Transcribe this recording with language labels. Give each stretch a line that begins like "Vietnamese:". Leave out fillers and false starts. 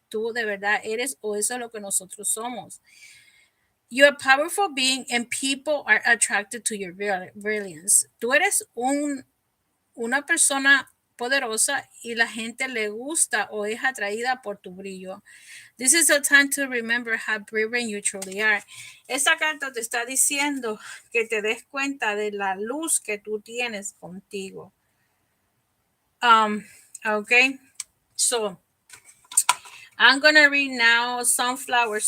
Spanish: tú de verdad eres o eso es lo que nosotros somos.
English: You're a powerful being and people are attracted to your brilliance.
Spanish: Tú eres una persona poderosa y la gente le gusta o es atraída por tu brillo.
English: This is a time to remember how brilliant you truly are.
Spanish: Esta carta te está diciendo que te des cuenta de la luz que tú tienes contigo.
English: Okay, so I'm gonna read now Sunflower.